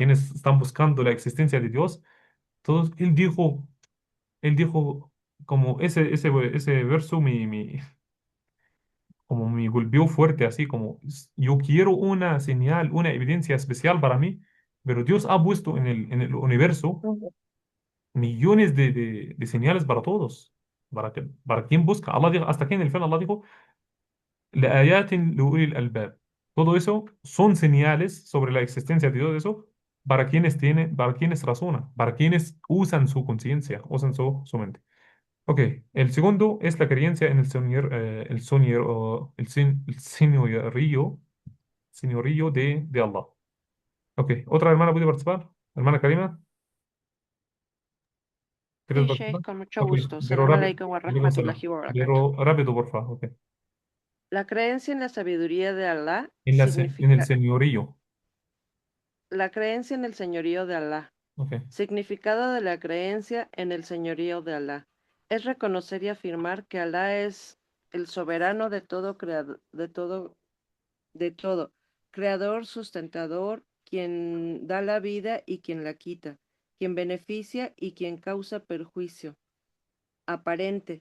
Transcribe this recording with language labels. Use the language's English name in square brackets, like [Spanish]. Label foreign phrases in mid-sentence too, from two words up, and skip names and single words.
[Spanish] quienes están buscando la existencia de Dios, todos, él dijo como ese verso como me golpeó fuerte, así como yo quiero una señal, una evidencia especial para mí, pero Dios ha puesto en el universo Ujú. millones de señales para todos, para quien busca. Allah dijo, hasta aquí en el final Allah dijo, [Arabic] لآيات لأولي الألباب. [Spanish] Todo eso son señales sobre la existencia de Dios, eso para quienes razonan, para quienes usan su conciencia, usan su mente. Ok, el segundo es la creencia en el señorío de Allah. Ok, ¿otra hermana puede participar? Hermana Karima, ¿quieres Sí, participar? Sheikh, con mucho Ok, gusto. pero [Arabic] Salam [Spanish] rápido, [Arabic] عليكم ورحمة الله وبركاته. [Spanish] pero rápido, por favor. Ok, La creencia en la sabiduría de Allah en el significa señorío. la creencia en el señorío de Allah. Ok, Significado de la creencia en el señorío de Allah es reconocer y afirmar que Allah es el soberano de todo, de todo, creador, sustentador, quien da la vida y quien la quita, quien beneficia y quien causa perjuicio aparente.